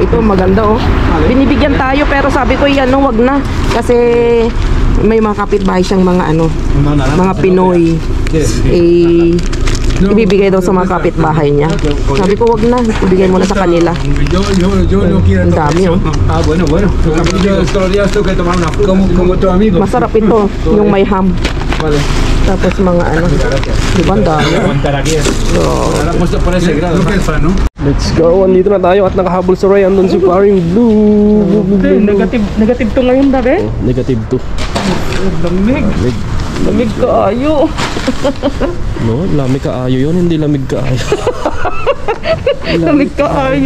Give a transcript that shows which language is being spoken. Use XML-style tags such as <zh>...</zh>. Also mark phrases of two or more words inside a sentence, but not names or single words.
<tl>Ito maganda, binibigyan tayo, pero sabi ko yan, wag na, kasi may mga kapitbahay siyang mga Pinoy, ibibigay daw sa mga kapitbahay niya. Sabi ko wag na, ibigay mo na sa kanila. Ang dami, bueno.</tl> <es>Yo todos los días tengo que tomar una fruta como tu amigo.</es> <tl>Masarap ito, yung may ham. Vale. Tapos mga diba ang dami.</tl> <en>Let's go,</en> <tl>andito na tayo at nakahabol sa Ray. Andun si Paring Blue. Negative to ngayon, dami?</tl> <ceb>Negative to. Lamig kaayo.</ceb> <tl>No,</tl> <ceb>lamig kaayo</ceb> <tl>yun, hindi</tl> <ceb>lamig kaayo. Lamig kaayo.</ceb>